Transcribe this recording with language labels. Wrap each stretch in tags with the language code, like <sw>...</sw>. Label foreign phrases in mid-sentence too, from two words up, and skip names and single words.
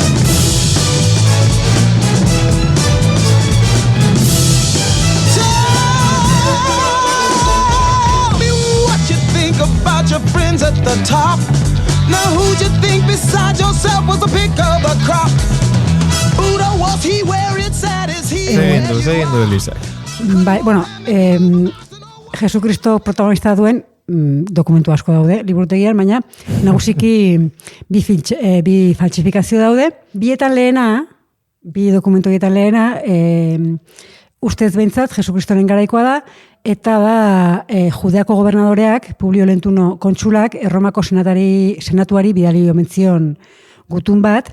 <en>Tell me what you think about your friends at the top. Now who'd you think besides yourself was the pick of the crop? Buddha, was he where it's at? Is he</en> <eu>Zein du Elizak. Bai, bueno, Jesukristo protagonista duen dokumentu asko daude, liburutegian, baina nagusiki bi faltsifikazio daude. Bietan lehena, bi dokumentuetan lehena, ustez behintzat, Jesukristoren garaikoa da, eta da Judeako gobernadoreak, Publio Lentuno kontsulak, Erromako senatuari bidali omentzion gutun bat.</eu>